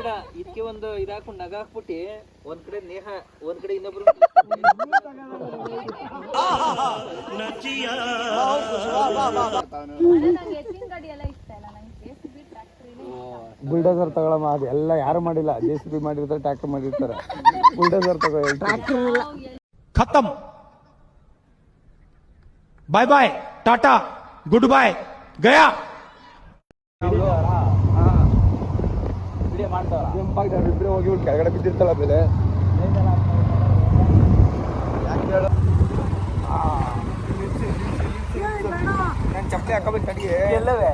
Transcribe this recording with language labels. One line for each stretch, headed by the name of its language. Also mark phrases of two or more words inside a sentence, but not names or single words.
Kannada: ಇದಕ್ಕೆ ಒಂದು ಇದಾಕೊಂಡು ನಗ ಹಾಕ್ಬಿಟ್ಟು ಒಂದ್ ಕಡೆ ನೇಹ ಒಂದ್ ಕಡೆ ಇನ್ನೊಬ್ರು. ಎತ್ತಿನ ಗಾಡಿ ಎಲ್ಲ ಇಷ್ಟ ಇಲ್ಲ ನಂಗೆ. ಬುಲ್ಡೋಸರ್ ತಗೊಳಮ್ಮ, ಅದು ಎಲ್ಲ ಯಾರು ಮಾಡಿಲ್ಲ. JCB ಮಾಡಿರ್ತಾರೆ, ಟ್ರ್ಯಾಕ್ಟರ್ ಮಾಡಿರ್ತಾರೆ. ಬುಲ್ಡೋಸರ್ ತಗೋ.
Hindi: खत्म
English: bye bye tata good bye
Hindi: गया
Kannada: ಇಬ್ಬರೇ ಹೋಗಿ ಕೆಳಗಡೆ ಬಿದ್ದಿರ್ತಲ್ಲ ಮೇಲೆ. ನನ್ನ ಚಪ್ಪಲಿ ಹಾಕೋಬೇಕು ತಡಿಯೇ. ಎಲ್ಲವೇ